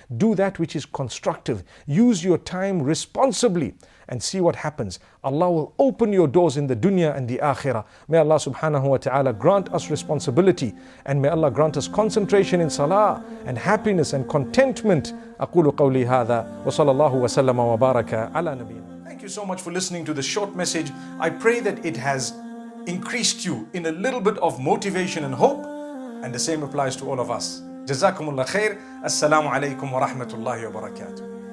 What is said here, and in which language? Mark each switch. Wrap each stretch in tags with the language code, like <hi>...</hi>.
<en>Do that which is constructive. Use your time responsibly and see what happens. Allah will open your doors in the dunya and the akhirah. May Allah subhanahu wa ta'ala grant us responsibility, and may Allah grant us concentration in salah and happiness and contentment.</en> <ar>أقول قولي هذا وصلى الله وسلم وبارك على نبينا.</ar> <en>Thank you so much for listening to this short message. I pray that it has increased you in a little bit of motivation and hope, and the same applies to all of us. Jazakumullah khair. Assalamu alaikum wa rahmatullahi wa barakatuh.</en>